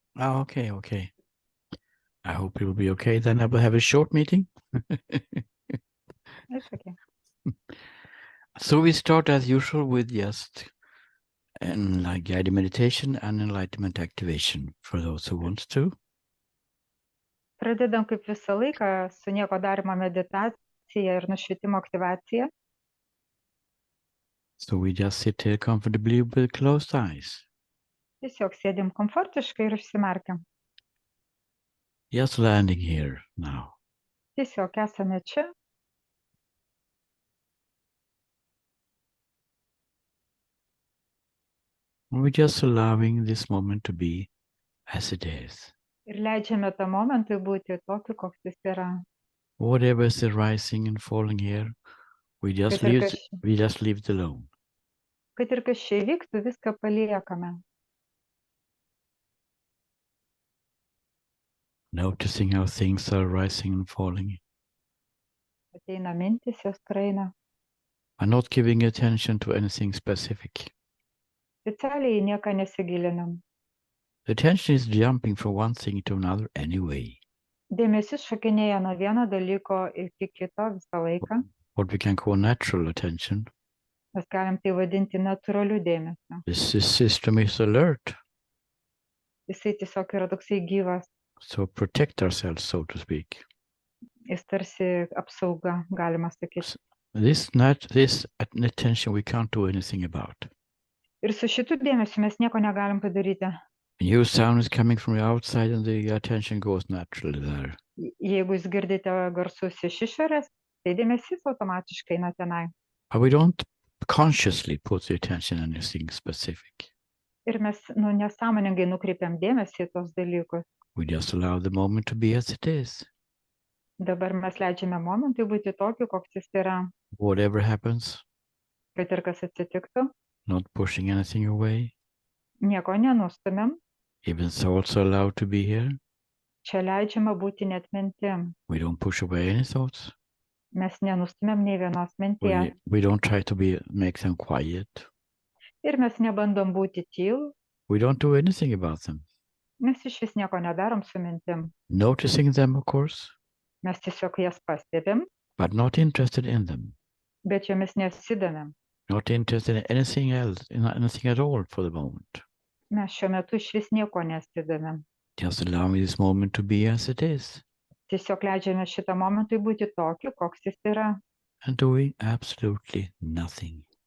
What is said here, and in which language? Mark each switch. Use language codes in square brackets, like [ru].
[en] Oh, okay, okay. I hope it will be okay. Then I will have a short meeting. It's okay. So we start as usual with just like guided meditation and enlightenment activation for those who wants to. [lt] Pradedam kaip visą laiką su nieko darymo meditacija ir nušvitimo aktyvacija. [en] So we just sit here comfortably with closed eyes. [lt] Tiesiog sėdim komfortiškai ir užsimerkiam. [en] Just landing here now. [lt] Tiesiog esame čia. [en] We're just allowing this moment to be as it is. [lt] Ir leidžiame tą momentui būti tokiu, koks jis yra. [en] Whatever is rising and falling here, we just [lt] Kad ir [en] leave it alone. [lt] kas čia įvyktų, viską paliekame. [en] Noticing how things are rising and falling. [lt] Ateina mintis, jos praeina. [en] I'm not giving attention to anything specific. [lt] Specialiai į nieką nesigilinam. [en] The attention is jumping from one thing to another anyway. [lt] Dėmesys šokinėja nuo vieno dalyko iki kito visą laiką. [en] What we can call natural attention. [lt] Mes galim tai vadinti natūraliu dėmesiu. [en] This system is alert. [lt] Jisai tiesiog yra toksai gyvas. [en] So protect ourselves, so to speak. [lt] Jis tarsi apsauga, galima sakyti. [en] This attention we can't do anything about. [lt] Ir su šitu dėmesiu mes nieko negalim padaryti. [en] New sound is coming from the outside and the attention goes naturally there. [lt] Jeigu jūs girdite garsus iš išorės, tai dėmesys automatiškai eina tenai. [en] But we don't consciously put the attention on anything specific. [lt] Ir mes nesąmoningai nukreipiam dėmesį į tos dalykus. [en] We just allow the moment to be as it is. [lt] Dabar mes leidžiame momentui būti tokiu, koks jis yra. [en] Whatever happens. [lt] Kad ir kas atsitiktų. [en] Not pushing anything away. [lt] Nieko nenustumėm. [en] Even thoughts are allowed to be here. [lt] Čia leidžiama būti net mintim. [en] We don't push away any thoughts. [lt] Mes nenustumėm nei vienos minties. [en] We don't try to make them quiet. [lt] Ir mes nebandom būti tylų. [en] We don't do anything about them. [lt] Mes iš vis nieko nedarom su mintim. [en] Noticing them, of course. [lt] Mes tiesiog jas pastebim. [en] But not interested in them. [lt] Bet jomis nesidomim. [en] Not interested in anything else, in anything at all for the moment. [lt] Mes šiuo metu iš vis nieko nesidomim. [en] Just allowing this moment to be as it is. [lt] Tiesiog leidžiame šitą momentui būti tokiu, koks jis yra. [en] And doing absolutely nothing.